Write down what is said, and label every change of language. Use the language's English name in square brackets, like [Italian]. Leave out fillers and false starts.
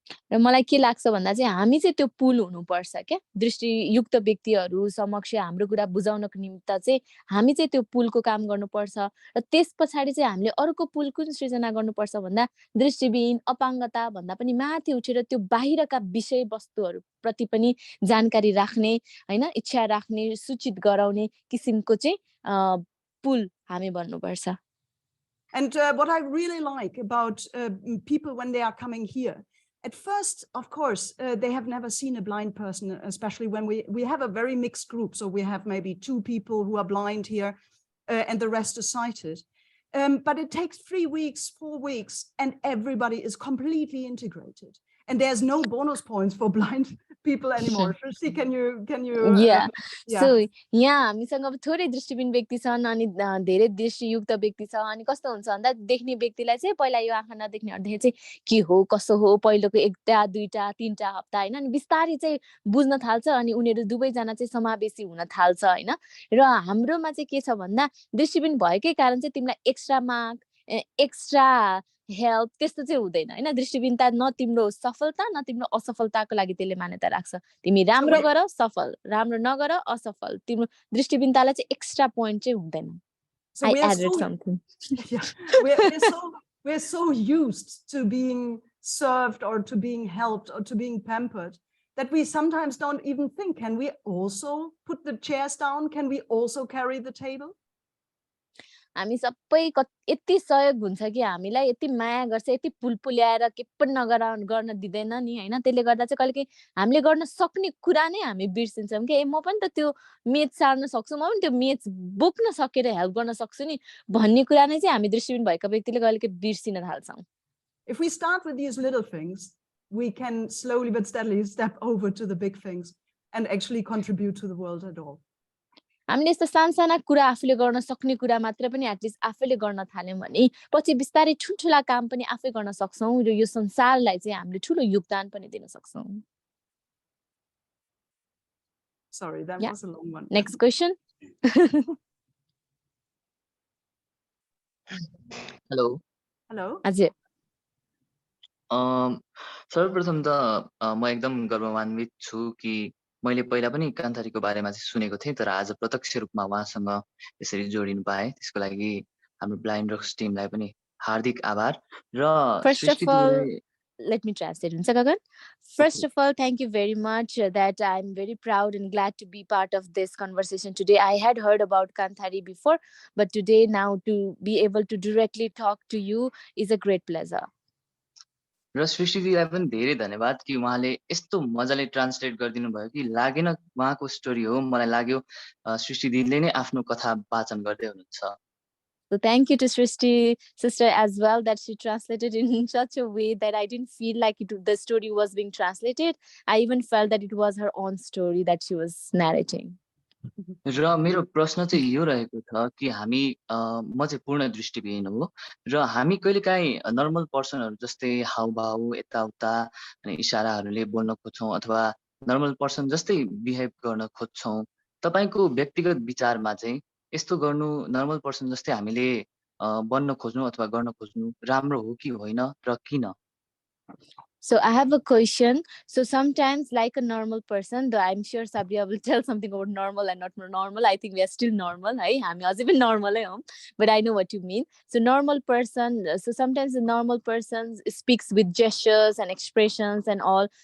[Nepali] र मलाई के लाग्छ भन्दा चाहिँ हामी चाहिँ त्यो पुल हुनुपर्छ के, दृष्टियुक्त व्यक्तिहरू समक्ष हाम्रो कुरा बुझाउनको निमित्त चाहिँ हामी चाहिँ त्यो पुलको काम गर्नुपर्छ र त्यस पछाडि चाहिँ हामीले अर्को पुल कुन सृजना गर्नुपर्छ भन्दा दृष्टिबिन अपाङ्गता भन्दा पनि माथि उठेर त्यो बाहिरका विषयवस्तुहरू प्रति पनि जानकारी राख्ने हैन, इच्छा राख्ने, सूचित गराउने किसिमको चाहिँ पुल हामी बन्नुपर्छ। [English] And what I really like about people when they are coming here, at first, of course, they have never seen a blind person, especially when we have a very mixed group. So we have maybe 2 people who are blind here and the rest is sighted. But it takes 3 weeks, 4 weeks, and everybody is completely integrated. And there's no bonus points for blind people anymore. Shruti, can you yeah. [Nepali] So यहाँ हामीसँग अब थोरै दृष्टिबिन व्यक्ति छन् अनि धेरै दृष्टियुक्त व्यक्ति छ, अनि कस्तो हुन्छ भन्दा देख्ने व्यक्तिलाई चाहिँ पहिला यो आँखा नदेख्नेहरुदेखि चाहिँ के हो कसो हो पहिलोको 1टा 2टा 3टा हप्ता हैन, अनि बिस्तारै चाहिँ बुझ्न थाल्छ अनि उनीहरु दुवै जना चाहिँ समावेशी हुन थाल्छ हैन। र हाम्रोमा चाहिँ के छ भन्दा दृष्टिबिन भएकै कारण चाहिँ तिमीलाई [English] extra mark extra help [Nepali] त्यस्तो चाहिँ हुँदैन हैन, दृष्टिबिनता न तिम्रो सफलता न तिम्रो असफलताको लागि त्यसले मान्यता राख्छ, तिमी राम्रो गर सफल, राम्रो नगर असफल, तिम्रो दृष्टिबिनतालाई चाहिँ एक्स्ट्रा पोइन्ट चाहिँ हुँदैन। So [English] I added something. Yeah, we're so used to being served or to being helped or to being pampered that we sometimes don't even think, can we also put the chairs down? Can we also carry the table? [Nepali] हामी सबै यति सहयोग हुन्छ कि हामीलाई यति माया गर्छ, यति पुलपुल्याएर के पनि गर्न दिदैन नि हैन, त्यसले गर्दा चाहिँ कहिलेकाहीँ हामीले गर्न सक्ने कुरा नै हामी बिर्सिन्छौँ के, म पनि त त्यो मेच सार्न सक्छु, म पनि त्यो मेच बोक्न सकेर हेल्प गर्न सक्छु नि भन्ने कुरा नै चाहिँ हामी दृष्टिबिन भएका व्यक्तिले कहिलेकाहीँ बिर्सिन थाल्छौँ। [English] If we start with these little things, we can slowly but steadily step over to the big things and actually contribute to the world at all. [Nepali] हामीले यस्तो सानसाना कुरा आफूले गर्न सक्ने कुरा मात्र पनि एटलिस्ट आफैले गर्न थाल्यौं भने पछि बिस्तारै ठुलठुला काम पनि आफै गर्न सक्छौं र यो संसारलाई चाहिँ हामीले ठूलो योगदान पनि दिन सक्छौं। [English] Sorry, that was a long one. Next question. Hello. Hello. Ajay. [Nepali] सर्वप्रथम त म एकदम गर्वन्वित छु कि मैले पहिला पनि कान्थारीको बारेमा चाहिँ सुनेको थिएँ, तर आज प्रत्यक्ष रूपमा उहाँसँग यसरी जोडिनु पाएँ। त्यसको लागि हाम्रो ब्लाइन्ड रक्स टिमलाई पनि हार्दिक आभार। र [English] First of all, [Nepali] सृष्टिजीलाई [English] let me translate. Gagan. First of all, thank you very much that I'm very proud and glad to be part of this conversation today. I had heard about Kanthari before, but today now to be able to directly talk to you is a great pleasure. [Nepali] र सृष्टिजीलाई पनि धेरै धन्यवाद कि उहाँले यस्तो मजाले translate गरिदिनु भयो कि लागेन उहाँको स्टोरी हो, मलाई लाग्यो सृष्टिजीले नै आफ्नो कथा वाचन गर्दै हुनुहुन्छ। [English] So thank you to Srishti sister as well that she translated in such a way that I didn't feel like the story was being translated. I even felt that it was her own story that she was narrating. [Nepali] र मेरो प्रश्न चाहिँ यो रहेको छ कि हामी म चाहिँ पूर्ण दृष्टिविहीन हो र हामी कहिलेकाहीँ नर्मल पर्सनहरू जस्तै हाउभाउ यताउता अनि इसाराहरूले बोल्न खोज्छौँ अथवा नर्मल पर्सन जस्तै बिहेभ गर्न खोज्छौँ। तपाईँको व्यक्तिगत विचारमा चाहिँ यस्तो गर्नु नर्मल पर्सन जस्तै हामीले बन्न खोज्नु अथवा गर्न खोज्नु राम्रो हो कि होइन र किन? [English] So I have a question. So sometimes like a normal person, though I'm sure Sabriye will tell something about normal and not normal. I think we are still normal. Even normal, but I know what you mean. So normal person, so sometimes the normal person speaks with gestures and expressions and all.